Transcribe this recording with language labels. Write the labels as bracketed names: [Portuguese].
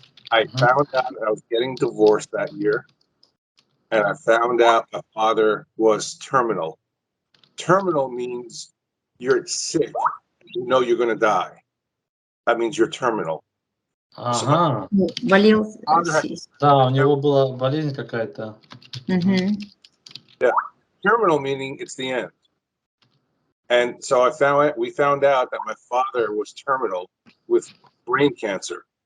[English] I found out I was getting divorced that year. And I found out my father was terminal. Terminal means you're sick. You know you're going to die. That means you're terminal. [Russian] Ага. Болел. Да, у него была болезнь какая-то. [English] Yeah. Terminal meaning it's the end. And so we found out that my father was terminal with brain cancer.